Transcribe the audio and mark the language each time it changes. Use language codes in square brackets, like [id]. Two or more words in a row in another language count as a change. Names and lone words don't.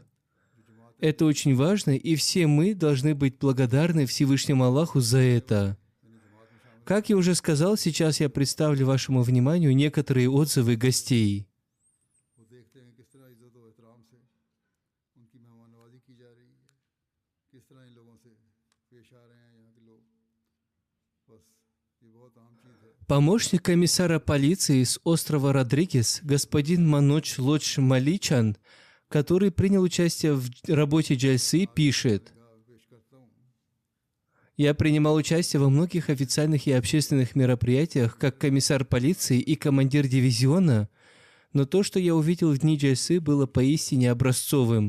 [ru] Это очень важно, и все мы должны быть благодарны Всевышнему Аллаху за это. Как я уже сказал, сейчас я представлю вашему вниманию некоторые отзывы гостей. [ur] ان کی مہمان نوازی کی جا رہی ہے، کس طرح ان لوگوں سے پیش آ رہے ہیں یہاں کے لوگ. بس یہ بہت اہم چیز ہے. [ru] Помощник комиссара полиции с острова Родригес, господин Манодж Лодж Маличан, который принял участие в работе Джальсы, пишет: «Я принимал участие во многих официальных и общественных мероприятиях как комиссар полиции и командир дивизиона, но то, что я увидел в дни Джальсы, было поистине образцовым.